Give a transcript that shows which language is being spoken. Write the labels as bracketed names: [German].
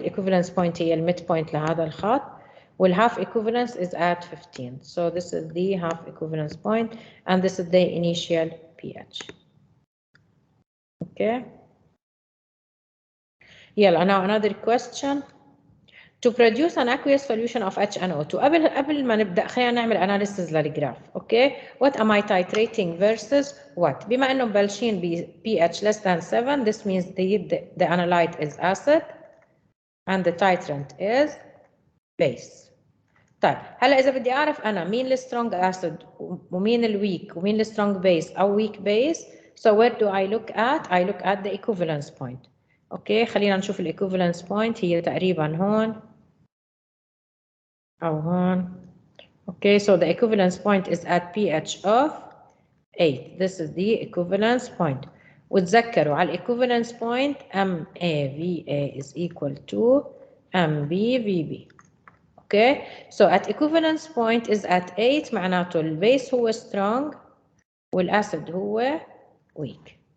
[English] Equivalence point [Arabic] هي [English] midpoint [Arabic] لهذا الخط. [English] والhalf equivalence is at 15. So this is the half equivalence point and this is the initial pH. Okay. Yeah, now another question. To produce an aqueous solution of HNO2. [Arabic] قبل ما نبدأ خلينا نعمل analysis للجراف. [English] Okay. What am I titrating versus what? [Arabic] بما إنه مبلشين ب [English] pH less than 7, this means the analyte is acid and the titrant is base. [Arabic] طيب هلا إذا بدي أعرف أنا مين السترونج acid ومين الweak ومين السترونج base أو weak base, [English] so where do I look at? I look at the equivalence point. [Arabic] اوكي خلينا نشوف الايكوفالنس بوينت هي تقريبا هون او هون. [English] Okay so the equivalence point is at pH of 8. This is the equivalence point. [Arabic] وتذكروا على [English] equivalence point MAVA is equal to MBVB. Okay so at equivalence point is at 8 [Arabic] معناته البيس هو [English] strong والاسيد هو weak.